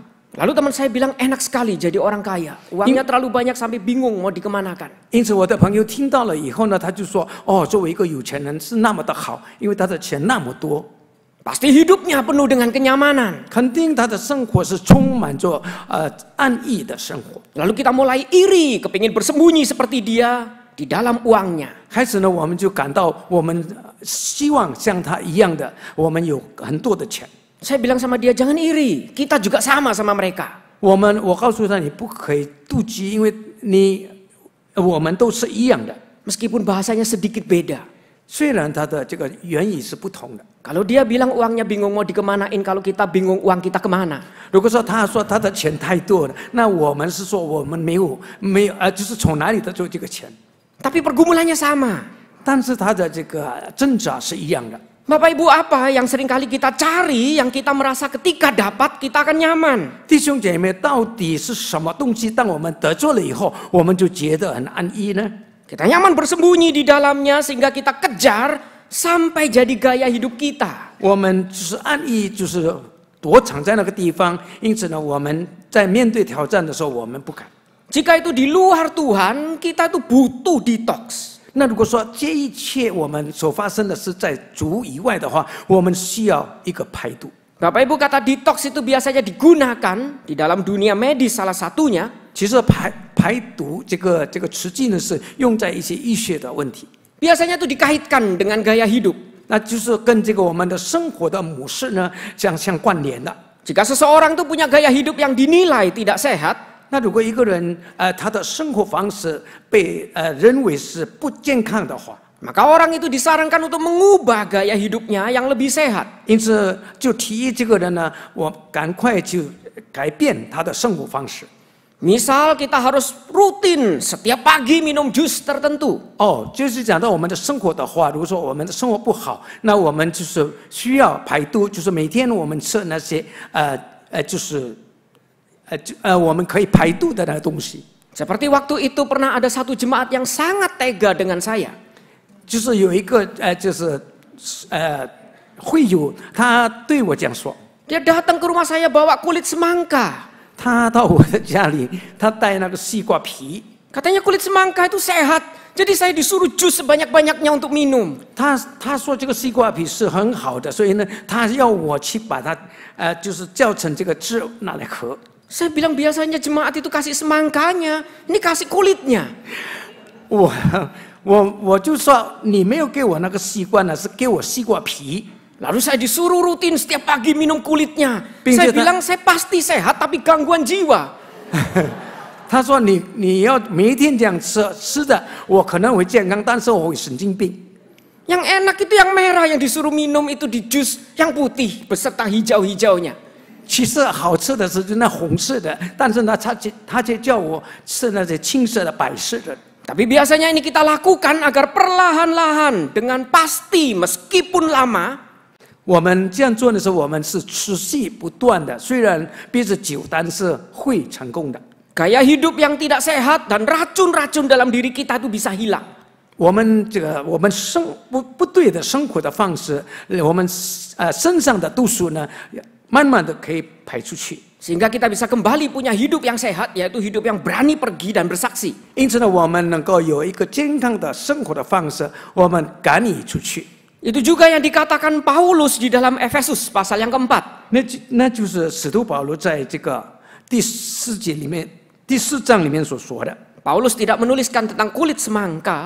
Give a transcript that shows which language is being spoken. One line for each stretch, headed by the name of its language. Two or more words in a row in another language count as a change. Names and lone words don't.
Indonesian: Lalu teman saya bilang enak sekali jadi orang kaya. Uangnya terlalu banyak sampai bingung mau dikemanakan.
Chinese: 因此我的朋友听到了以后呢，他就说：“哦，作为一个有钱人是那么的好，因为他的钱那么多。”
Indonesian: Pasti hidupnya penuh dengan kenyamanan.
Chinese: 肯定他的生活是充满着安逸的生活。
Indonesian: Lalu kita mulai iri, kepingin bersembunyi seperti dia di dalam uangnya.
Chinese: 开始呢，我们就感到我们希望像他一样的，我们有很多的钱。
Indonesian: Saya bilang sama dia, jangan iri, kita juga sama mereka.
Chinese: 我告诉他，你不可以妒忌，因为我们都是一样的。
Indonesian: Meskipun bahasanya sedikit beda.
Chinese: 虽然他的这个原意是不同的。
Indonesian: Kalau dia bilang uangnya bingung mau dikemanain, kalau kita bingung uang kita kemana.
Chinese: 如果说他的钱太多了，那我们是说我们没有就是从哪里得出这个钱？
Indonesian: Tapi pergumulannya sama.
Chinese: 但是他的这个挣扎是一样的。
Indonesian: Bapak Ibu, apa yang seringkali kita cari, yang kita merasa ketika dapat kita akan nyaman?
Chinese: 弟兄姐妹，到底是什么东西？当我们得做了以后，我们就觉得很安逸呢？
Indonesian: Kita nyaman bersembunyi di dalamnya sehingga kita kejar sampai jadi gaya hidup kita.
Chinese: 我们就是安逸，就是躲藏在那个地方。因此呢，我们在面对挑战的时候，我们不敢。
Indonesian: Jika itu di luar Tuhan, kita itu butuh detox.
Chinese: 那如果说这一切我们所发生的是在主以外的话，我们需要一个排毒。
Indonesian: Bapak Ibu, kata detox itu biasanya digunakan di dalam dunia medis salah satunya.
Chinese: 其实排毒这个词句呢，是用在一些医学的问题。
Indonesian: Biasanya itu dikaitkan dengan gaya hidup.
Chinese: 那就是跟这个我们的生活的模式呢相关联的。
Indonesian: Jika seseorang itu punya gaya hidup yang dinilai tidak sehat,
Chinese: 那如果一个人他的生活方式被认为是不健康的话，
Indonesian: maka orang itu disarankan untuk mengubah gaya hidupnya yang lebih sehat.
Chinese: 因此就提议这个人呢，我赶快去改变他的生活方式。
Indonesian: Misal kita harus rutin setiap pagi minum jus tertentu.
Chinese: 哦，就是讲到我们的生活的话，如果说我们的生活不好，那我们就是需要排毒，就是每天我们吃那些我们可以排毒的那个东西。
Indonesian: Seperti waktu itu pernah ada satu jemaat yang sangat tega dengan saya.
Chinese: 就是有一个会友，他对我这样说，
Indonesian: Dia datang ke rumah saya bawa kulit semangka.
Chinese: 他到我的家里，他带那个西瓜皮。
Indonesian: Katanya kulit semangka itu sehat. Jadi saya disuruh jus sebanyak-banyaknya untuk minum.
Chinese: 他说这个西瓜皮是很好的，所以呢，他要我去把它就是叫成这个汁拿来喝。
Indonesian: Saya bilang biasanya jemaat itu kasih semangkanya, ini kasih kulitnya.
Chinese: 我就说你没有给我那个西瓜呢，是给我西瓜皮。
Indonesian: Lalu saya disuruh rutin setiap pagi minum kulitnya. Pinjam, Saya bilang saya pasti sehat tapi gangguan jiwa.
Chinese: 他说你要每一天这样吃的，我可能会健康，但是我会神经病。
Indonesian: Yang enak itu yang merah yang disuruh minum itu di jus yang putih beserta hijau-hijaunya.
Chinese: 其实好吃的是那红色的，但是呢，他却叫我吃那些青色的、白色的。
Indonesian: Tapi biasanya ini kita lakukan agar perlahan-lahan dengan pasti meskipun lama.
Chinese: 我们这样做的时候，我们是持续不断的，虽然憋着久，但是会成功的。
Indonesian: Gaya hidup yang tidak sehat dan racun-racun dalam diri kita itu bisa hilang.
Chinese: 我们不对的生活的方式，我们身上的毒素呢，慢慢的可以排出去。
Indonesian: Sehingga kita bisa kembali punya hidup yang sehat, yaitu hidup yang berani pergi dan bersaksi.
Chinese: 因此呢，我们能够有一个健康的生活的方式，我们敢于出去。
Indonesian: Itu juga yang dikatakan Paulus di dalam Efesus pasal yang keempat.
Chinese: 那就是使徒保罗在这个第4章里面所说的。
Indonesian: Paulus tidak menuliskan tentang kulit semangka,